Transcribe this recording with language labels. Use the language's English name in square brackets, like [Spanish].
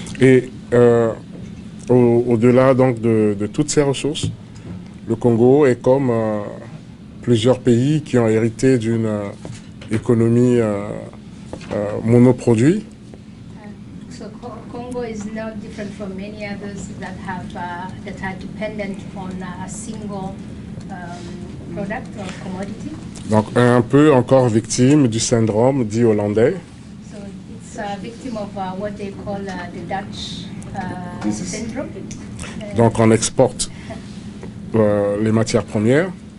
[French] Et au-delà donc de toutes ces ressources, le Congo est comme plusieurs pays qui ont hérité d'une économie monoproduit. [English] So Congo is not different from many others that are dependent on a single product or commodity. [French] Donc un peu encore victime du syndrome dit hollandais. [English] So it's a victim of what they call the Dutch syndrome. [French] Donc on exporte les matières premières.